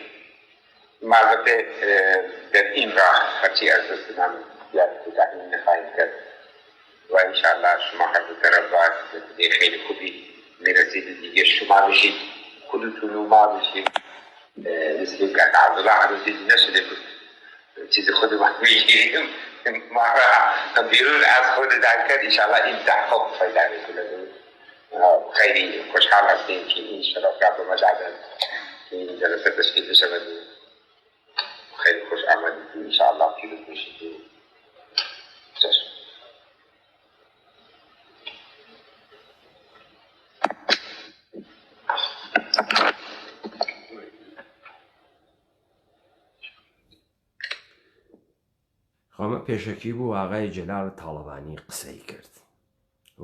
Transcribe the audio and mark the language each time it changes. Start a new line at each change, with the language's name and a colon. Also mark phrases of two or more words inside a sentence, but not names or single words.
Persian: ما البته در این راه هرچی از دستمان زیاد کوتاهی نخواهیم کرد و انشاءالله شما هر دو طرف باید به خیلی خوبی میرسید دیگه شما بشید خودتون و ما بشید مثل که عبدالله عروضی نشده بود چیز خود ما میگیریم ما را بیرون از خود در کرد انشاءالله این تحقق پیدا میکنه. خیلی خوشحال هستیم که این شرافت به مجال این جلسه تشکیل بشود. خیلی خوش آمدید انشاءالله پیروز بشید.
Southern Kurdish: خۆمە پێشەکی بوو ئاغای جەلال تاڵەبانی قسەی کرد و